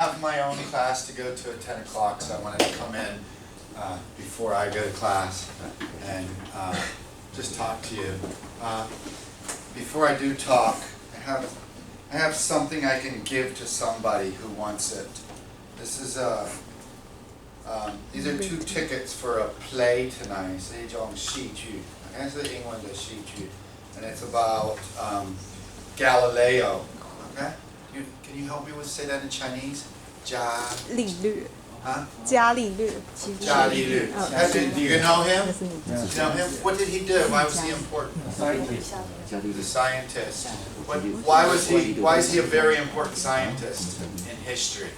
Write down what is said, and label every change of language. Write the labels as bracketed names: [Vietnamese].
[English] have my own class to go to at 10 o'clock, so I wanted to come in before I go to class and just talk to you. Before I do talk, I have something I can give to somebody who wants it. This is these are 2 tickets for a play tonight. [Chinese] 是一种戏剧，应该是英文的戏剧 [English] and it's about Galileo. Okay? Can you help me with say that in Chinese? 伽利略.Huh? 伽利略.Do you know him? You know him? What did he do? Why was he important? The scientist. Why is he a very important scientist in history?